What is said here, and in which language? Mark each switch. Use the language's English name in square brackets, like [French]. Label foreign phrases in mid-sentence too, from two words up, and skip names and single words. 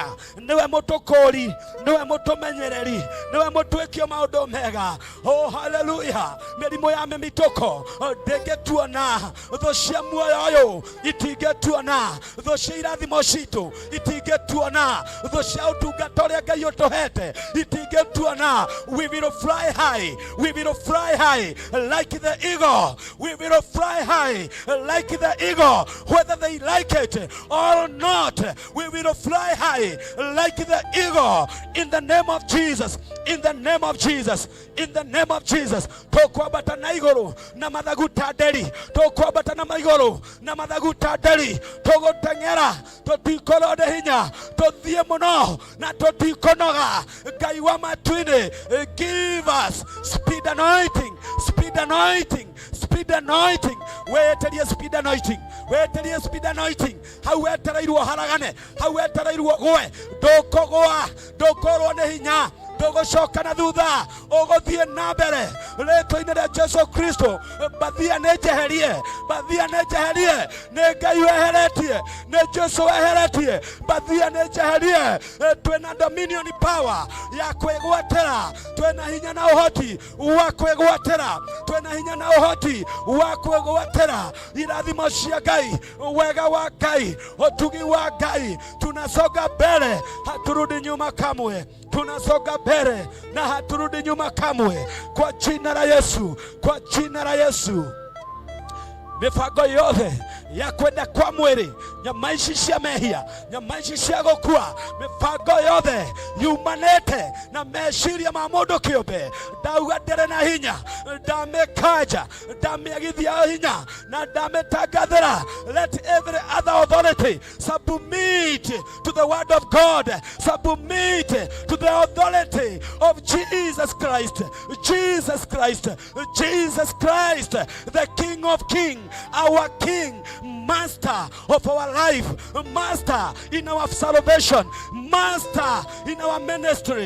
[Kikuyu] Niwe mutukuri, niwe mutumenyereri, niwe mutwikio maundu mega. [English] Oh hallelujah. [Kikuyu] Mirimo ya mituko ndingetuona, tho cia muoyo uyu itingetuona, tho cia irathimo citu itingetuona, tho cia utungata uria Ngai utuhete itingetuona. [English] We will fly high, we will fly high like the eagle, we will fly high like the eagle, whether they like it or not. We will fly high like the eagle in the name of Jesus, in the name of Jesus, in the name of Jesus. [Kikuyu] Tukwambata na iguru na mathagu ta nderi, tukwambata na maiguru na mathagu ta nderi, tuguteng'era tutikorwo ni hinya, tuthie muno na tutikonoga. Ngai wa matu-ini, [English] give us speed anointing, speed anointing, speed anointing. [Kikuyu] Weterie [English] speed anointing, [Kikuyu] weterie [English] speed anointing. [Kikuyu] Hau wetereirwo haragane, hau wetereirwo gwe, ndukorwo ni hinya, ndugucoka na thutha, uguthie na mbere ritwa-ini ria Jesu Kristo. Bathia ni njeherie, bathia ni njeherie, ni Ngai weheretie, ni Jesu weheretie. Bathia ni njeherie. Twina [English] dominion power [Kikuyu] ya kwigwatira, twina hinya na uhoti wa kwigwatira, twina hinya na uhoti wa kwigwatira irathimo cia Ngai, wega wa Ngai, utugi wa Ngai. [Swahili] Tunasonga mbele, haturudi nyuma kamwe. Tunasonga mbele na haturudi nyuma kamwe, kwa jina la Yesu, kwa jina la Yesu. [Kikuyu] Mipango yothe ya kwenda kwa mwiri, nyama ici cia mehia, nyama ici cia gukua, mipango yothe yumanite na meciria ma mundu kiumbe, ndauga ndere na hinya, ndamikanja, ndamiagithia hinya na ndamitangathira. [English] Let every other authority submit to the word of God, submit to the authority of Jesus Christ, Jesus Christ, Jesus Christ, the King of Kings, our King, Master of our life, Master in our salvation, Master in our ministry.